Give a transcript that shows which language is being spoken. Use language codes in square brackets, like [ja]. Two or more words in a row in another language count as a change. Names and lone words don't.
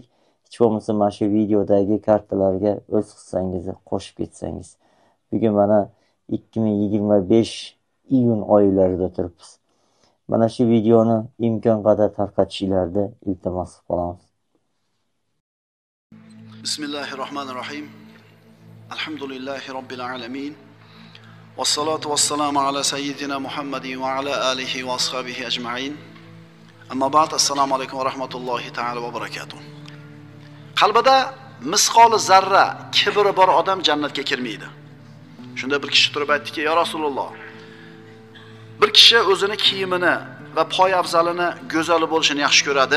[uz] Hech bo'lmasa mana shu videodagi kartalarga o'z hissangizni qo'shib ketsangiz. Bugun mana 2025 iyun oylarida turibmiz. Mana shu videoni imkon qadar tarqatishingizni iltimos qilamiz. [ar] Bismillahirrohmanirrohim. الحمد لله رب العالمين والصلاة والسلام على سيدنا محمد وعلى آله وأصحابه أجمعين. أما بعد, السلام عليكم ورحمة الله تعالى وبركاته. [uz] Qalbida misqoli zarra kibri bor odam jannatga kirmaydi. Shunda bir kishi turib aytdiki: [ar] "يا رسول الله, [uz] bir kishi o'zini kiyimini va poy afzalini go'zal bo'lishini yaxshi ko'radi."